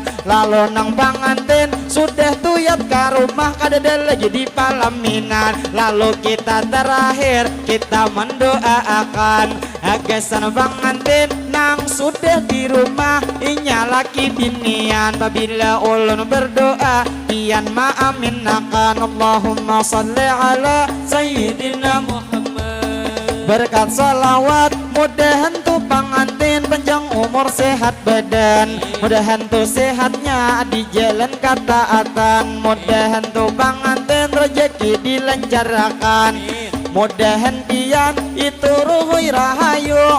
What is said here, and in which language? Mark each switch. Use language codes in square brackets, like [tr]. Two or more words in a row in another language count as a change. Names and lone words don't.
[bjn] Lalu nang pangantin sudah tuyat ke rumah kadada lagi di palaminan. Lalu kita terakhir kita mendoakan agasan pangantin nang sudah di rumah inya laki binian. Apabila ulun berdoa pian ma'aminakan. [ar] اللهم صل على سيدنا محمد. [bjn] Berkat salawat mudahan tu pangantin panjang umur sehat badan. Mudahan tu sehatnya di jalan ketaatan. Mudahan tu pangantin rezeki dilancarkan. Mudahan pian itu ruhui rahayu.